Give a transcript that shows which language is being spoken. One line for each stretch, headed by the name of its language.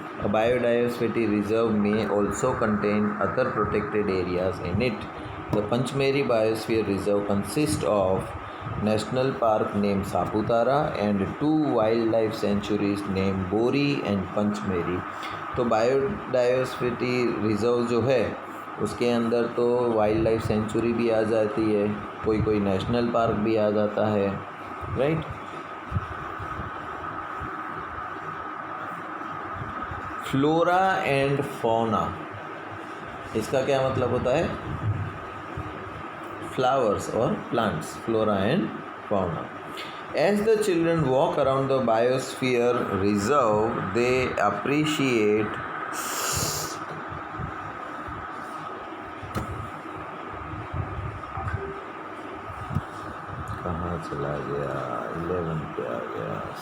English: A biodiversity reserve may also contain other protected areas in it. The Panchmeri Biosphere Reserve consists of National Park named Saputara and 2 wildlife sanctuaries named Bori and Panchmeri.
Hindi: तो biodiversity reserve जो है उसके अंदर तो wild life sanctuary भी आ जाती है, कोई नेशनल पार्क भी आ जाता है, राइट। फ्लोरा एंड फौना, इसका क्या मतलब होता है?
English: Flowers और plants, flora and fauna. As the children walk around the Biosphere Reserve, they appreciate
Hindi: कहाँ चला गया, 11 पे आ गया।